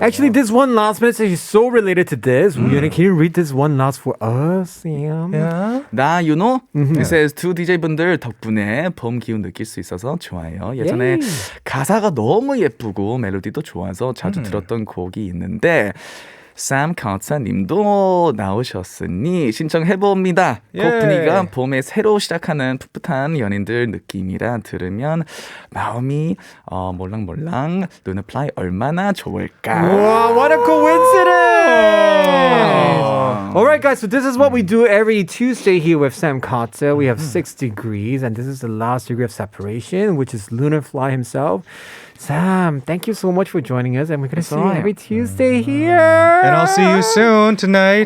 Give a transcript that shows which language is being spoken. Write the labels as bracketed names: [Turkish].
[English] Actually, this one last message is so related to this. Can you read this one last for us, Sam? Yeah. [Korean] 나 유노? [English] It says [Korean] 두 DJ분들 덕분에 봄 기운 느낄 수 있어서 좋아요. 예전에 가사가 너무 예쁘고 멜로디도 좋아서 자주 들었던 곡이 있는데 샘 카차님도 나오셨으니 신청해봅니다. 곡 분위기가 봄에 새로 시작하는 풋풋한 연인들 느낌이라 들으면 마음이 몰랑몰랑 루나플라이 얼마나 좋을까. [English] Wow, what a coincidence! All right, guys. So this is what we do every Tuesday here with Sam Carter. We have 6 degrees, and this is the last degree of separation, which is Lunar Fly himself. Sam, thank you so much for joining us, and we're gonna see you every Tuesday here. And I'll see you soon tonight.